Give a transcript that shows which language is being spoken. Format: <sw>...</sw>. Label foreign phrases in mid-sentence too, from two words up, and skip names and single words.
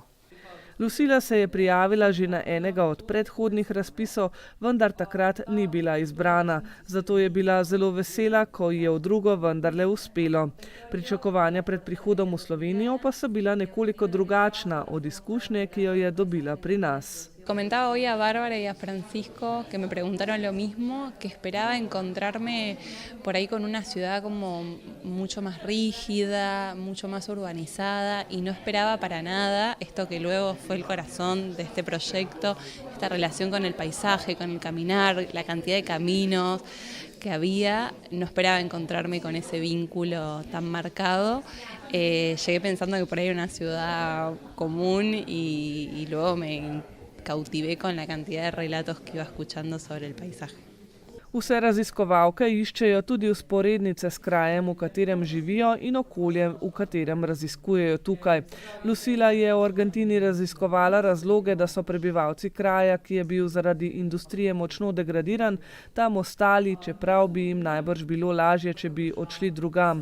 <sl>Lucila se je prijavila že na enega od predhodnih razpisov, vendar takrat ni bila izbrana. Zato je bila zelo vesela, ko ji je v drugo vendarle uspelo. Pričakovanja pred prihodom v Slovenijo pa so bila nekoliko drugačna od izkušnje, ki jo je dobila pri nas.</sl> <es>Comentaba hoy a Bárbara y a Francisco que me preguntaron lo mismo, que esperaba encontrarme por ahí con una ciudad como mucho más rígida, mucho más urbanizada y no esperaba para nada esto que luego fue el corazón de este proyecto, esta relación con el paisaje, con el caminar, la cantidad de caminos que había, no esperaba encontrarme con ese vínculo tan marcado. Llegué pensando que por ahí era una ciudad común y luego me cautivé con la cantidad de relatos que iba escuchando sobre el paisaje.</es> <sl>Vse raziskovalke iščejo tudi vzporednice s krajem, v katerem živijo in okoljem, v katerem raziskujejo tukaj. Lucila je v Argentini raziskovala razloge, da so prebivalci kraja, ki je bil zaradi industrije močno degradiran, tam ostali, čeprav bi jim najbrž bilo lažje, če bi odšli drugam.</sl>